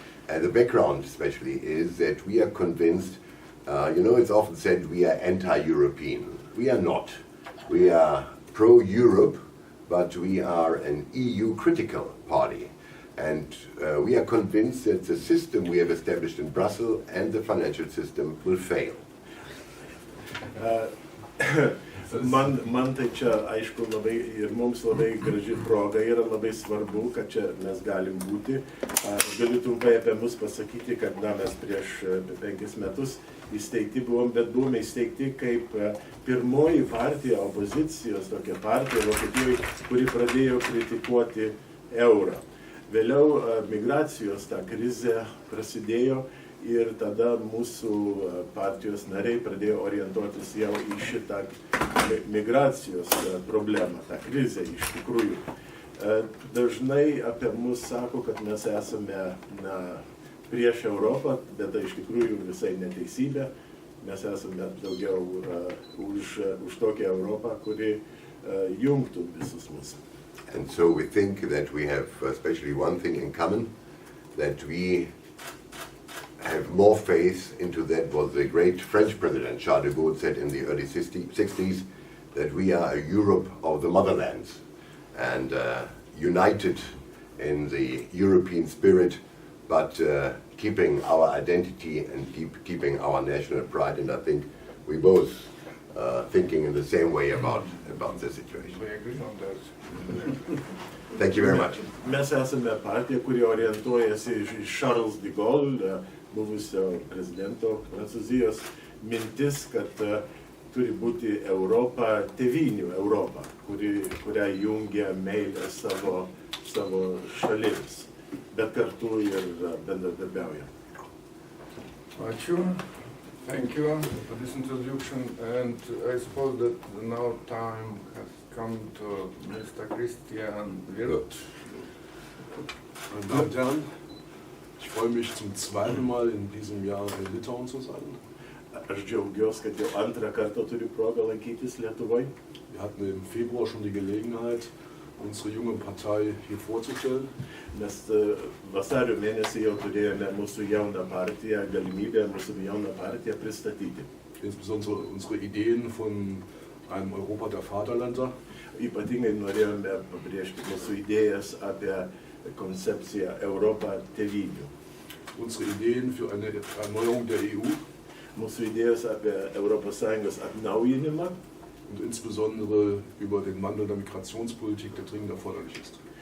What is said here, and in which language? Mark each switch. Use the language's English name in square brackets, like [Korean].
[English] And the background especially is that we are convinced, you know, it's often said we are anti-European. We are not. We are pro-Europe, but we are an EU-critical party. And we are convinced that the system we have established in Brussels and the financial system will fail. [Lithuanian] Man tai čia, aišku, labai ir mums labai graži proga yra, labai svarbu, kad čia mes galim būti. Galiu trumpai apie mus pasakyti, kad mes prieš 5 metus įsteigti buvom, bet buvome įsteigti kaip pirmoji partija, opozicijos tokia partija Vokietijoje, kuri pradėjo kritikuoti eurą. Vėliau migracijos ta krizė prasidėjo. Ir tada mūsų partijos nariai pradėjo orientuotis jau į šitą migracijos problemą, tą krizę iš tikrųjų. Dažnai apie mus sako, kad mes esame prieš Europą, bet tai iš tikrųjų visai neteisybė. Mes esame daugiau už tokią Europą, kuri jungtų visus mus. [English] And so we think that we have especially one thing in common, that we have more faith into that what the great French president Charles de Gaulle said in the early 60s, that we are a Europe of the motherlands, and united in the European spirit, but keeping our identity and keeping our national pride. And I think we both thinking in the same way about the situation. We agree on that. Thank you very much. [Lithuanian] Mes esame partija, kuri orientuojasi iš Charles de Gaulle, buvusio prezidento Prancūzijos, mintis, kad turi būti Europa, tėvynių Europa, kurią jungia meilė savo šalims, bet kartu ir bendradarbiauja. Ačiū. [English] Thank you for this introduction, and I suppose that now time has come to Mr. Christian Wirth. [German] Meine Damen und Herren, ich freue mich zum zweiten Mal in diesem Jahr in Litauen zu sein. [Lithuanian] Aš džiaugiuosi, kad jau antrą kartą turiu progą lankytis Lietuvoje. [German] Wir hatten im Februar schon die Gelegenheit, unsere junge Partei hier vorzustellen. [Lithuanian] Mes vasario mėnesį jau turėjome mūsų jauną partiją, galimybę mūsų jauną partiją pristatyti. [German] Insbesondere unsere Ideen von einem Europa der Vaterländer. [Lithuanian] Ypatingai norėjome pabrėžti mūsų idėjas apie koncepciją Europą tėvynių. [German] Unsere Ideen für eine Erneuerung der EU. [Lithuanian] Mūsų idėjas apie ES atnaujinimą. [German] Und insbesondere über den Wandel der Migrationspolitik, der dringend erforderlich ist.